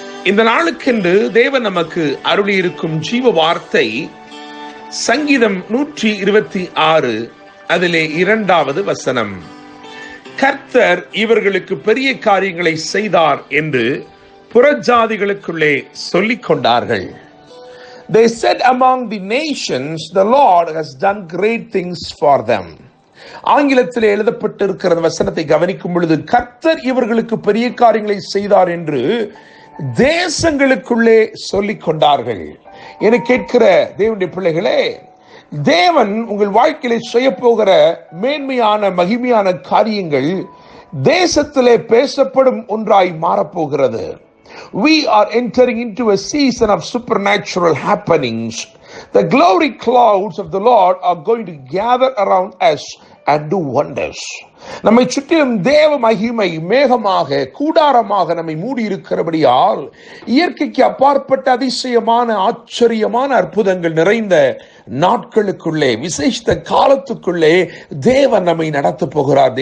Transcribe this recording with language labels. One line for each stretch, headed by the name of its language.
Tamil: இந்த நாளுக்கென்று தேவன் நமக்கு அருளியிருக்கும் ஜீவ வார்த்தை சங்கீதம் 126 அதிலே 2வது வசனம். கர்த்தர் இவர்களுக்கு பெரிய காரியங்களை செய்தார் என்று புறஜாதிகளுக்குள்ளே சொல்லிக் கொண்டார்கள்.
English: They said among the nations, the Lord has done great things for them.
Tamil: ஆங்கிலத்தில் எழுதப்பட்டிருக்கிற வசனத்தை கவனிக்கும் பொழுது, கர்த்தர் இவர்களுக்கு பெரிய காரியங்களை செய்தார் என்று தேசங்களுக்குள்ளே சொல்லிக் கொண்டார்கள். என கேட்கிற தேவனுடைய பிள்ளைகளே, தேவன் உங்கள் வாழ்க்கையிலே செய்ய போகிற மேன்மையான மகிமையான காரியங்கள் தேசத்திலே பேசப்படும் ஒன்றாய் மாறப்போகிறது.
English: We are entering into a season of supernatural happenings. The glory clouds of the Lord are going to gather around us and do wonders.
Tamil: நம்மை சுற்றிலும் தேவ மகிமை மேகமாக கூடாரமாக நம்மை மூடி இருக்கிறபடியால் இயற்கைக்கு அப்பாற்பட்ட அதிசயமான ஆச்சரியமான அற்புதங்கள் நிறைந்த நாட்களுக்குள்ளே, விசேஷித்த காலத்துக்குள்ளே தேவன் நம்மை நடத்த போகிறார்.